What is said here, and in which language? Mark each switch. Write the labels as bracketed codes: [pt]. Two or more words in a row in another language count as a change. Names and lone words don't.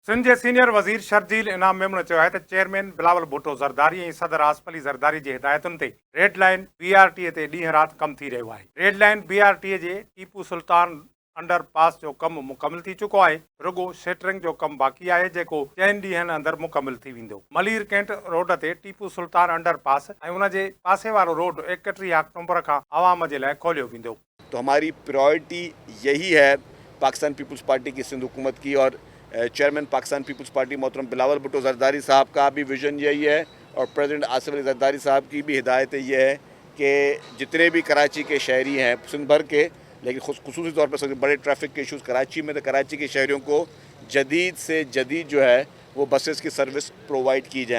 [sd] सिंध जे सीनियर वज़ीर शर्जील इनाम मेमण चयो आहे त चेयरमैन बिलावल भुट्टो ज़रदारी ऐं सदर आसिफ अली ज़रदारी जी हिदायतुनि ते रेड लाइन BRT ते ॾींहुं राति कमु थी रहियो आहे। रेड लाइन BRT जे टीपू सुल्तान अंडर पास जो कमु मुकमिल थी चुको आहे। रुगो शटरिंग जो कमु बाक़ी आहे जेको 4 ॾींहनि अंदरि मुकमिल थी वेंदो। मलीर कैंट रोड ते टीपू सुल्तान अंडर पास ऐं उन जे पासे वारो रोड 31 अक्टूबर खां आवाम जे लाइ खोलियो वेंदो। [ur] تو ہماری پرائیارٹی یہی ہے پاکستان پیپلز پارٹی کی سندھ حکومت کی، اور چیئرمین پاکستان پیپلز پارٹی محترم بلاول بھٹو زرداری صاحب کا بھی وژن یہی ہے، اور پریزیڈنٹ آصف علی زرداری صاحب کی بھی ہدایت یہ ہے کہ جتنے بھی کراچی کے شہری ہیں سندھ بھر کے، لیکن خصوصی طور پر سب سے بڑے ٹریفک کے ایشوز کراچی میں، تو کراچی کے شہریوں کو جدید سے جدید جو ہے وہ بسز کی سروس پرووائیڈ کی جائے.